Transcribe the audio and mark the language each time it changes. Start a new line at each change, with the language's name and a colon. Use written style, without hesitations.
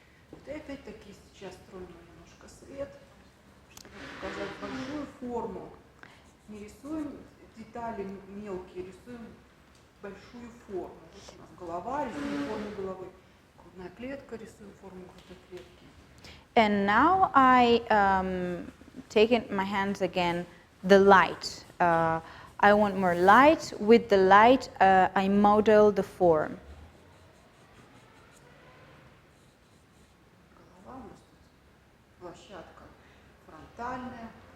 Russian: Вот и опять-таки сейчас строим немножко свет, чтобы показать большую форму. Не рисуем детали мелкие, рисуем большую форму. Вот у нас голова, рисуем форму головы. Грудная клетка, рисуем форму грудной клетки.
English: And now I take in my hands again the light. I want more light. With the light, I model the form.
Russian: Голова у нас тут площадка фронтальная,